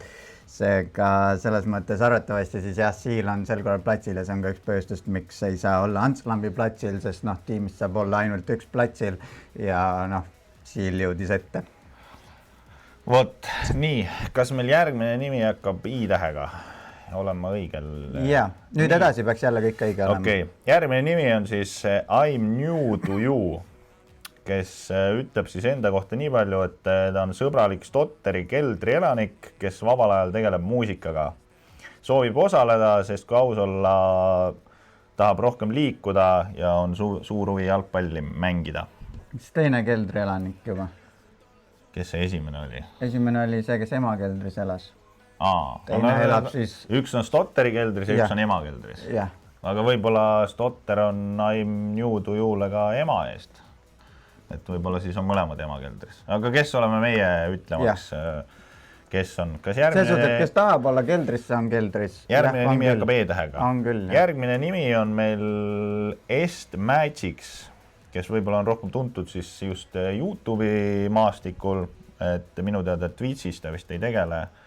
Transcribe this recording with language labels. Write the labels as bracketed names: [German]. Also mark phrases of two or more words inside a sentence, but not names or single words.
[Estonian] Seega selles mõttes arvatavasti siis jah, Siil on sel korral platsil ja see on ka üks põhjustust, miks ei saa olla Antslambi platsil, sest tiimist saab olla ainult üks platsil ja Siil jõudis ette. Vot, nii, kas meil järgmine nimi hakkab I-tähega? Olen ma õigel? Jaa, nüüd edasi peaks jälle kõik õige olema. Okei, järgmine nimi on siis I'm new to you, kes ütleb siis enda kohta nii palju, et ta on sõbralik Stotteri keldri elanik, kes vabal ajal tegeleb muusikaga. Soovib osaleda, sest kui aus olla, tahab rohkem liikuda ja on suur huvi jalgpalli mängida. Mis teine keldri elanik juba? Kes see esimene oli? Esimene oli see, kes ema keldris elas. Teine elab siis... Üks on Stotteri keldris ja üks on ema keldris. Aga võib-olla Stotter on I'm new to you'le ka ema eest. Et võib-olla siis on mõlemad ema keldris. Aga kes oleme meie ütlemaks, kes on? See suhted, kes tahab olla keldris, see on keldris. Järgmine nimi hakkab E-tähega. On küll. Järgmine nimi on meil Est Magics, kes võib-olla on rohkem tuntud siis just YouTube'i maastikul, et minu teada Twitch'is ta vist ei tegele.